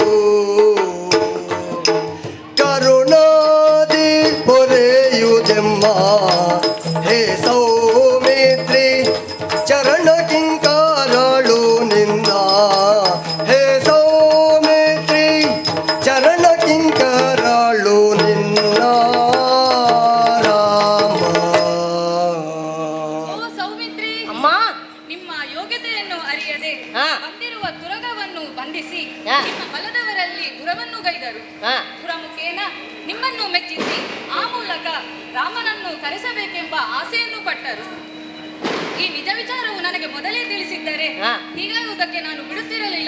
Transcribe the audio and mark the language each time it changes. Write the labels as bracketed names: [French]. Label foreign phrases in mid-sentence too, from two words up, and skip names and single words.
[Kannada] ಕರುಣಾದಿ ಪೊರೆಯುದೆಮ್ಮ ಹೇ ಸೌಮಿತ್ರಿ ಚರಣ ಕಿಂಕಾರಳು ನಿನ್ನ. ಹೇ ಸೌಮಿತ್ರಿ ಚರಣ ಕಿಂಕಾರಳು ನಿನ್ನ ರಾಮ. ಓ ಸೌಮಿತ್ರಿ, ಅಮ್ಮ, ನಿಮ್ಮ ಯೋಗ್ಯತೆಯನ್ನು ಅರಿಯದೆ ಬಂದಿರುವ ತುರಗವನ್ನು ಬಂಧಿಸಿ ನಿಮ್ಮ ಬಲದವರಲ್ಲಿ ದುರವನ್ನು ಗೈದರು. ದುರಮುಖೇನ ನಿಮ್ಮನ್ನು ಮೆಚ್ಚಿಸಿ ಆ ಮೂಲಕ ರಾಮನನ್ನು ಕರೆಸಬೇಕೆಂಬ ಆಸೆಯನ್ನು ಪಟ್ಟರು. ಈ ನಿಜ ವಿಚಾರವು ನನಗೆ ಮೊದಲೇ ತಿಳಿಸಿದ್ದರೆ ಹೀಗಾಗುವುದಕ್ಕೆ ನಾನು ಬಿಡುತ್ತಿರಲಿಲ್ಲ.